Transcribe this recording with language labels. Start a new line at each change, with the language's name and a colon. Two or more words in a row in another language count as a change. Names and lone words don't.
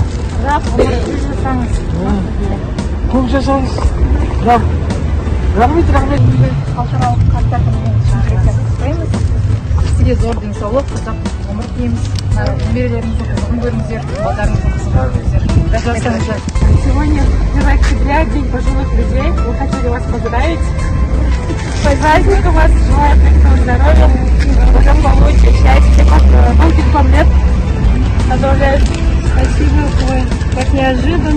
Kazakh: Ұзақ ғұмыр жасаңыз. Көп жасаңыз. Рахмет. Халықаралық қарттар күнімен шын жүректен құттықтаймыз. Сізге зор денсаулық, ұзақ ғұмыр тілейміз. Немерелеріңізді қызығын көріңіздер, балдарыңызды қызығын көріңіздер.
Russian: Сегодня 1 октября, День пожилых людей. Мы хотели вас поздравить. С праздником вас, желаю крепкого здоровья, благополучия, счастья, вам 5 лет. Поздравляю. Спасибо, так неожиданно.